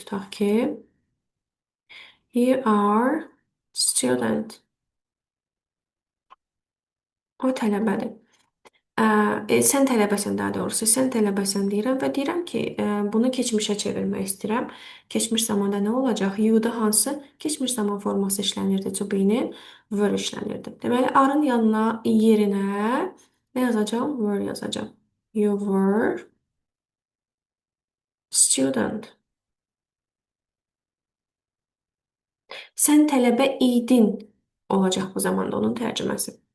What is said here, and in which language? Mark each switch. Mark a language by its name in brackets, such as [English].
[Azerbaijani] Tutaq ki, [English] you are student. [Azerbaijani] O tələbədir. Sən tələbəsən daha doğrusu. Sən tələbəsən deyirəm və deyirəm ki, bunu keçmişə çevirmək istəyirəm. Keçmiş zamanda nə olacaq? You-da hansı keçmiş zaman forması işlənirdi? To be-nin were işlənirdi. Deməli, are-ın yanına, yerinə nə yazacağım? Were yazacağım. [English] You were student. [Azerbaijani] Sən tələbə idin olacaq bu zamanda onun tərcüməsi.